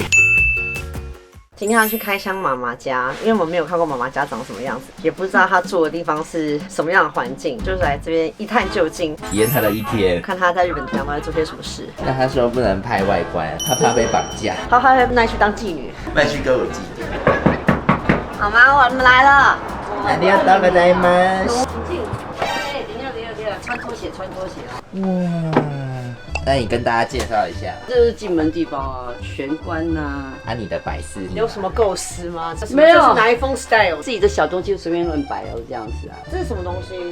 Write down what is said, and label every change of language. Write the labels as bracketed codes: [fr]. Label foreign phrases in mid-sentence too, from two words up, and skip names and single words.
[zh] 今天要去开箱妈妈家，因为我们没有看过妈妈家长什么样子，也不知道她住的地方是什么样的环境，就是来这边一探究竟，体验他的一天。看她在日本平常都在做些什么事。那他说不能拍外观，他怕被绑架。她还会去当妓女。麦去歌舞伎。好吗？我们来了。 [ja] ありがとうございます。 [zh] 请进。哎，等一下，穿拖鞋。哇，那你跟大家介绍一下，这就是进门地方啊，玄关呐。你的摆饰有什么构思吗？没有，这是哪一封 style？自己的小东西就随便乱摆哦，这样子啊。这是什么东西？